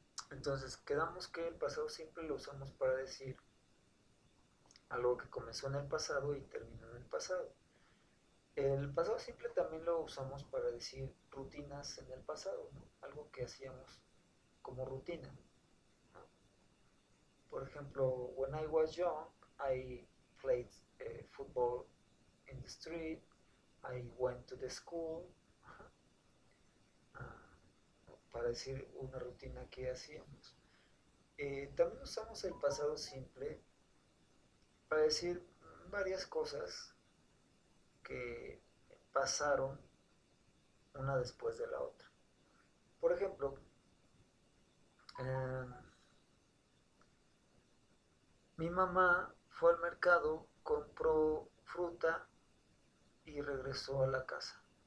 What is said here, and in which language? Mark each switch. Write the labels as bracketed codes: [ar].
[es] Entonces, quedamos que el pasado simple lo usamos para decir algo que comenzó en el pasado y terminó en el pasado. El pasado simple también lo usamos para decir rutinas en el pasado, ¿no? Algo que hacíamos como rutina, ¿no? Por ejemplo, [en] when I was young, I played football in the street, I went to the school, [es] para decir una rutina que hacíamos. También usamos el pasado simple para decir varias cosas que pasaron una después de la otra. Por ejemplo, mi mamá fue al mercado, compró fruta y regresó a la casa.